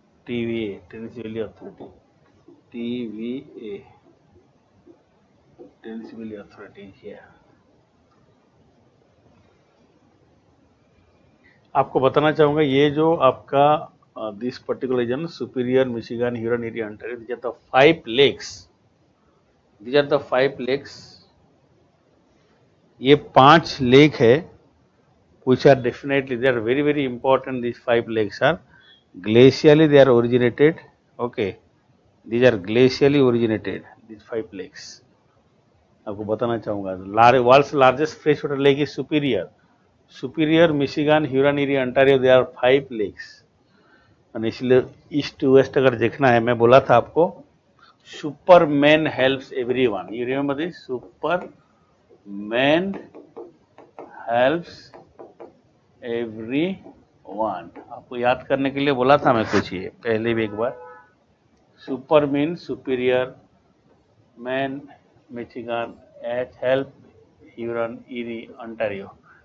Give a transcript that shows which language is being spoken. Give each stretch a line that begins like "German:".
English: TVA, Tennessee Valley Authority. TVA, Tennessee Valley Authority is here.
Hindi: आपको बताना चाहूँगा ये जो आपका this particular reason superior Michigan Hurun area Ontario,
English: these are the 5 lakes. These are the 5 lakes.
Hindi: ये 5 lake है
English: which are definitely, they are very very important. These 5 lakes are glacially they are originated. Okay, these are glacially originated, these 5 lakes.
Hindi: आपको बताना चाहूँगा
English: world's largest freshwater lake is Superior, Michigan, Huron Erie Ontario, there are 5 lakes.
Hindi: और इसलिए east to waste अगर देखना है, मैं बोला था आपको
English: Superman helps everyone. You remember this, Superman helps everyone.
Hindi: आपको याद करने के लिए बोला था मैं कुछ ये पहले भी एक बार.
English: Super mean Superior, man Michigan, H help Huron Erie Ontario.